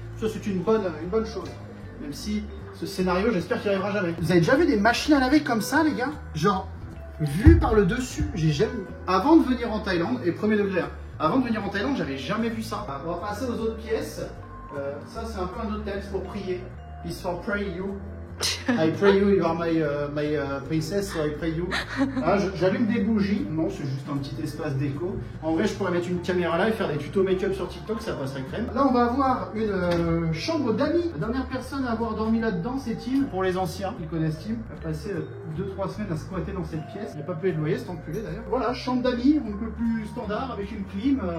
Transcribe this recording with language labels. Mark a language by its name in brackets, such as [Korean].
[French] Ça, c'est une bonne chose. Même si ce scénario, j'espère qu'il arrivera jamais. Vous avez déjà vu des machines à laver comme ça, les gars? Genre, vu par le dessus, j'ai jamais... Avant de venir en Thaïlande, et premier degré, hein, avant de venir en Thaïlande, j'avais jamais vu ça. On va passer aux autres pièces. Ça, c'est un peu un hôtel, c'est pour prier. [English] It's for pray you. I pray you, you are my princess, so I pray you. [French] Ah, j'allume des bougies. Non, c'est juste un petit espace déco. En vrai, je pourrais mettre une caméra là et faire des tutos make-up sur TikTok, ça passerait crème. Là, on va avoir une chambre d'amis. La dernière personne à avoir dormi là-dedans, c'est Tim. Pour les anciens, ils connaissent Tim. Il a passé 2-3 semaines à squatter dans cette pièce. Il n'a pas payé de loyer, cet enculé d'ailleurs. Voilà, chambre d'amis, un peu plus standard, avec une clim.